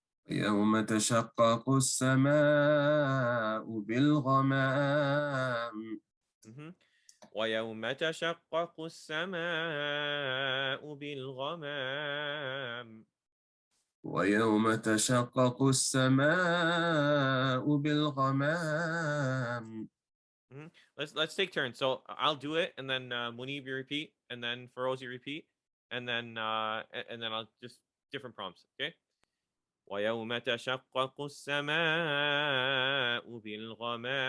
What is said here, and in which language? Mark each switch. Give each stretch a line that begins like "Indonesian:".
Arabic: يوم تشقق السماء بالغمام. ويوم تشقق السماء بالغمام. ويوم تشقق السماء بالغمام.
English: Let's take turns. So I'll do it, and then Munib you repeat, and then Feroz you repeat, and then I'll just different prompts. Okay.
Arabic: ويوم تشقق السماء بالغمام.